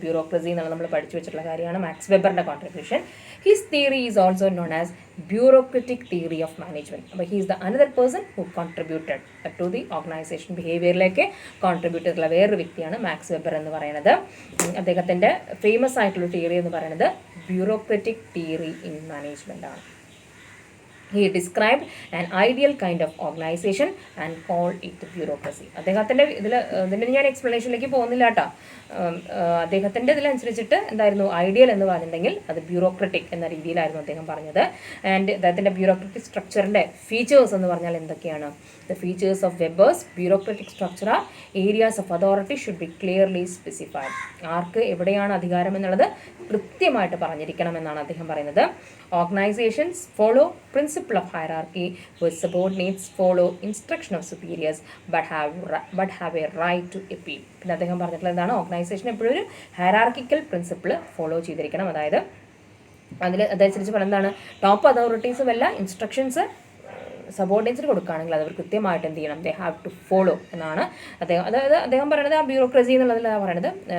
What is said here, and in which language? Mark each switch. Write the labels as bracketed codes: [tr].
[ml] Bureaucracy എന്നുള്ള നമ്മൾ പഠിച്ചു വെച്ചിട്ടുള്ള കാര്യമാണ് max വെബറിൻ്റെ contribution. [en] His theory is also known as bureaucratic theory of management. [ml] അപ്പോൾ [en] he's the another person who contributed to the [ml] organisation ബിഹേവിയറിലേക്ക് contribute ചെയ്തിട്ടുള്ള വേറൊരു വ്യക്തിയാണ് മാക്സ് വെബർ എന്ന് പറയുന്നത്. അദ്ദേഹത്തിൻ്റെ ഫേമസ് ആയിട്ടുള്ള തിയറി എന്ന് പറയുന്നത് ബ്യൂറോക്രറ്റിക് തിയറി ഇൻ മാനേജ്മെൻ്റ് ആണ്. [en] He described an ideal kind of organization and called it bureaucracy. [ml] അദ്ദേഹത്തിൻ്റെ ഇതിൻ്റെ ഞാൻ എക്സ്പ്ലനേഷനിലേക്ക് പോകുന്നില്ല കേട്ടോ. അദ്ദേഹത്തിൻ്റെ ഇതിലനുസരിച്ചിട്ട് എന്തായിരുന്നു ഐഡിയൽ എന്ന് പറഞ്ഞിട്ടുണ്ടെങ്കിൽ അത് ബ്യൂറോക്രറ്റിക് എന്ന രീതിയിലായിരുന്നു അദ്ദേഹം പറഞ്ഞത്. ആൻഡ് അദ്ദേഹത്തിൻ്റെ ബ്യൂറോക്രറ്റിക് സ്ട്രക്ചറിൻ്റെ ഫീച്ചേഴ്സ് എന്ന് പറഞ്ഞാൽ എന്തൊക്കെയാണ്? [en] The features of Weber's bureaucratic structure are areas of authority should be clearly specified. [ml] ആർക്ക് എവിടെയാണ് അധികാരം എന്നുള്ളത് കൃത്യമായിട്ട് പറഞ്ഞിരിക്കണം എന്നാണ് അദ്ദേഹം പറയുന്നത്. [en] Organizations follow principle of hierarchy where subordinates follow instruction of superiors but have a right to appeal. [ml] പിന്നെ അദ്ദേഹം പറഞ്ഞിട്ടുള്ളത് എന്താണ്? ഓർഗനൈസേഷൻ എപ്പോഴും ഒരു ഹയറാർക്കിക്കൽ പ്രിൻസിപ്പിൾ ഫോളോ ചെയ്തിരിക്കണം. അതായത് അതനുസരിച്ച് പറയുന്നതാണ് ടോപ്പ് അതോറിറ്റീസും എല്ലാം ഇൻസ്ട്രക്ഷൻസ് സബോർഡിനേറ്റ്സിന് കൊടുക്കുകയാണെങ്കിൽ അത് അവർ കൃത്യമായിട്ട് എന്ത് ചെയ്യണം? [en] they have to follow [ml] എന്നാണ് അദ്ദേഹം പറയുന്നത്. ആ ബ്യൂറോക്രസി എന്നുള്ളതിലാണ് പറയുന്നത്.